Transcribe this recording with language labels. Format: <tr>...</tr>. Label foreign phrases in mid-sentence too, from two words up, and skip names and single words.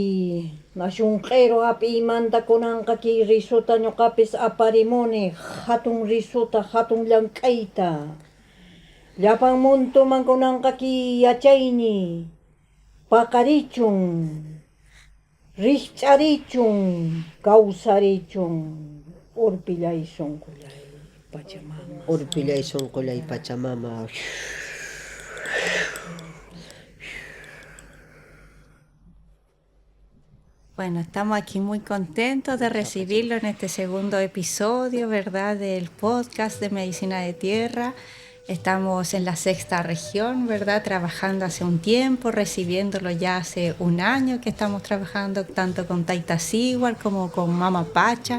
<qu>nashunq'ero ap'iymanta kunanqa ki risuta ñuqapis aparimuni hatun risuta hatun llank'ayta llapan muntuman kunanqa ki yachayni paqarichun rikch'arichun kawsarichun Orpillay sunqulay Pachamama. Orpillay Soncollay Pachamama.</qu> <es>Bueno, estamos aquí muy contentos de recibirlo en este segundo episodio, ¿verdad?, del podcast de Medicina de Tierra. Estamos en la sexta región, ¿verdad?, trabajando hace un tiempo, recibiéndolo ya hace un año que estamos trabajando tanto con Tayta Siguar como con Mama Pacha.</es>